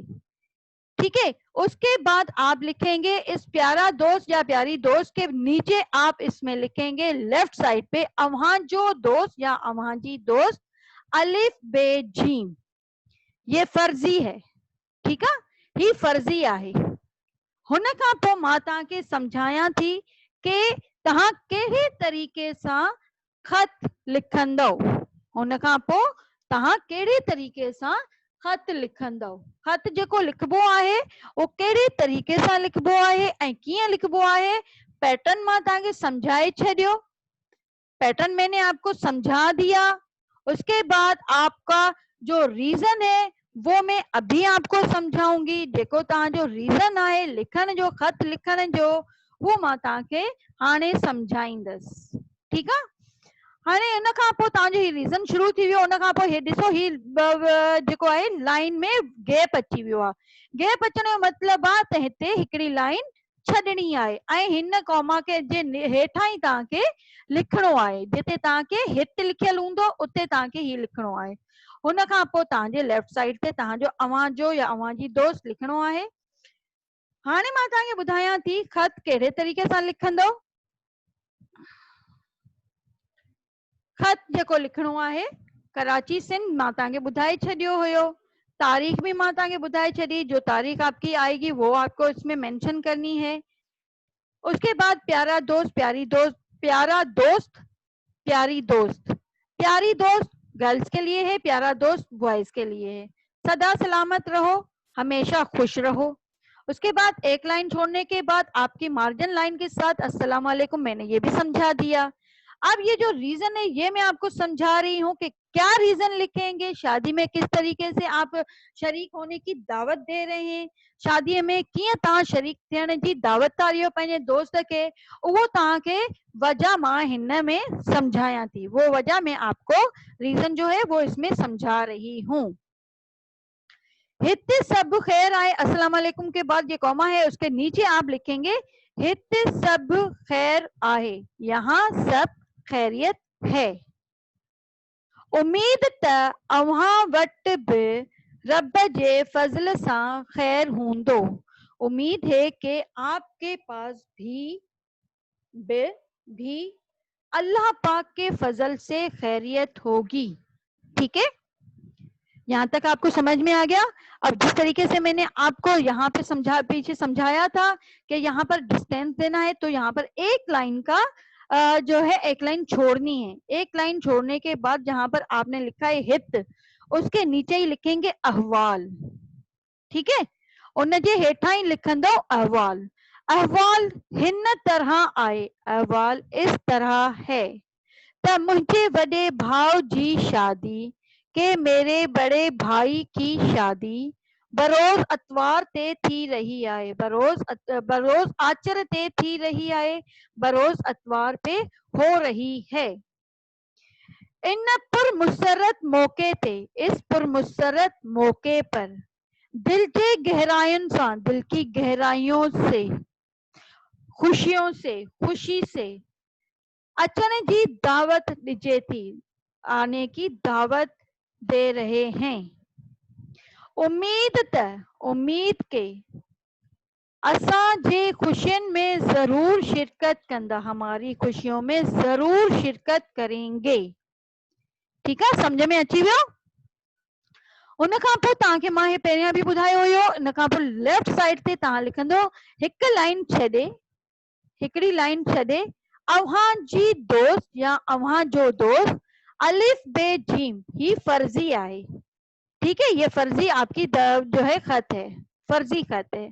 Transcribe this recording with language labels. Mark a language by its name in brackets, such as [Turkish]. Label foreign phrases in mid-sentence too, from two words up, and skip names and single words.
[Urdu] ٹھیک ہے، اس کے بعد آپ لکھیں گے اس پیارا دوست یا پیاری دوست کے نیچے آپ اس میں لکھیں گے [English] left side [Urdu] پے [Sindhi] अवहां जो दोस्त या अवहां जी दोस्त, [Urdu] الف بے جیم، یہ فرضی ہے. ٹھیک ہے, [Sindhi] ही फर्जी आहे। हुन खां पोइ मां तव्हांखे समझाया थी कि तव्हां कहिड़े तरीक़े सां खत लिखंदव। हुन खां पोइ तव्हां कहिड़े तरीक़े सां खत लिखंदव। खत जेको लिखबो आहे वो कहिड़े तरीक़े सां लिखबो आहे ऐं कीअं लिखबो आहे, पैटर्न मां तव्हांखे समझाए छॾियो, [Urdu] پیٹرن میں نے آپ کو سمجھا دیا. اس کے بعد آپ کا جو ریزن ہے وہ میں ابھی آپ کو سمجھاؤں گی. [Sindhi] जेको तव्हांजो रीजन आहे लिखण जो, खत लिखण जो, वो मां तव्हांखे हाणे समझाईंदसि। ठीकु आहे, हाणे इन खां पोइ तव्हांजो ही रीजन शुरू थी वियो। उन खां पोइ हे ॾिसो, ही जेको आहे लाइन में गैप अची वियो आहे। गैप अचण जो मतिलबु आहे त हिते हिकिड़ी लाइन छॾणी आहे ऐं हिन कॉमा के जे हेठां ई तव्हांखे लिखणो आहे। जिते तव्हांखे हित लिखियल हूंदो उते तव्हांखे ही लिखणो आहे। हुन खां पोइ तव्हांजे [English] left side [Sindhi] ते तव्हांजो अवां जो या अवां जी दोस्त लिखणो आहे। हाणे मां तव्हांखे ॿुधायां थी खत कहिड़े तरीक़े सां लिखंदव। खत जेको लिखणो आहे, कराची सिंध मां तव्हांखे ॿुधाए छॾियो हुयो। तारीख भी मां तव्हांखे ॿुधाए छॾी, [Urdu] جو تاریخ آپ کی آئے گی وہ آپ کو اس میں مینشن کرنی ہے. اس کے بعد پیارا دوست، پیاری دوست، پیارا دوست، پیاری دوست، پیاری دوست گرلز کے لیے ہے، پیارا دوست بوائز کے لیے ہے, प्यारा दोस्त बॉयज के लिए है। سدا سلامت رہو، ہمیشہ خوش رہو. اس کے بعد ایک لائن چھوڑنے کے بعد آپ کی مارجن لائن کے ساتھ [Arabic] السلام علیکم, [Urdu] میں نے یہ بھی سمجھا دیا. اب یہ جو ریزن ہے یہ میں آپ کو سمجھا رہی ہوں کہ کیا ریزن لکھیں گے، شادی میں کس طریقے سے آپ شریک ہونے کی دعوت دے رہے ہیں, [Sindhi] शादी में कीअं तव्हां शरीक थियण जी दावत था ॾियो पंहिंजे दोस्त खे, उहो तव्हांखे वजह मां हिन में समझाया थी। [Urdu] وہ وجہ میں آپ کو ریزن جو ہے وہ اس میں سمجھا رہی ہوں. [Sindhi] हित सब खैर आए, [Arabic] السلام علیکم [Urdu] کے بعد یہ کوما ہے، اس کے نیچے آپ لکھیں گے [Sindhi] हित सब खैर आहे, [Urdu] یہاں سب خیریت ہے. [Sindhi] उम्मीद त अव्हां वट भी रब जे फजल सां खैर हूंदो। [Urdu] امید ہے کہ آپ کے پاس بھی اللہ پاک کے فضل سے خیریت ہوگی. ٹھیک ہے، یہاں تک آپ کو سمجھ میں آ گیا. اب جس طریقے سے میں نے آپ کو یہاں پے پیچھے سمجھایا تھا کہ یہاں پر ڈسٹنس دینا ہے، تو یہاں پر ایک لائن کا جو ہے ایک لائن چھوڑنی ہے. ایک لائن چھوڑنے کے بعد جہاں پر آپ نے لکھا ہے ہت، اس کے نیچے ہی لکھیں گے احوال. ٹھیک ہے, [Sindhi] उन जे हेठां ही लिखंदो अहवाल। अहवाल हिन तरह आए, [Urdu] احوال اس طرح ہے ت مجھے بڑے بھاؤ جی شادی کے میرے بڑے بھائی کی شادی بروز اتوار [Sindhi] ते थी रही आहे। बरोज आचर ते थी रही आहे, [Urdu] بروز اتوار پے ہو رہی ہے. [Sindhi] इन पुरमुसरत मौके ते, [Urdu] اس پرمسرت موقعے پر دل کے گہرائیوں سے، دل کی گہرائیوں سے، خوشیوں سے، خوشی سے اچنے کی دعوت دیجیے تھی، آنے کی دعوت دے رہے ہیں. [Sindhi] उम्मीद के असां जे खुशियों में जरूर शिरकत कंदा, [Urdu] ہماری خوشیوں میں ضرور شرکت کریں گے. ٹھیک ہے, [Sindhi] समझ में अची वियो। उन खां पोइ तव्हांखे मां हे पहिरियां बि ॿुधायो हुयो। इन खां पोइ [English] left side [Sindhi] ते तव्हां लिखंदो हिकु लाइन छॾे, हिकिड़ी लाइन छॾे, अव्हां जी दोस्त या अव्हां जो दोस्त अलिफ बे जीम ही फर्जी आए, [Urdu] ٹھیک ہے، یہ فرضی آپ کی جو ہے خط ہے، فرضی خط ہے.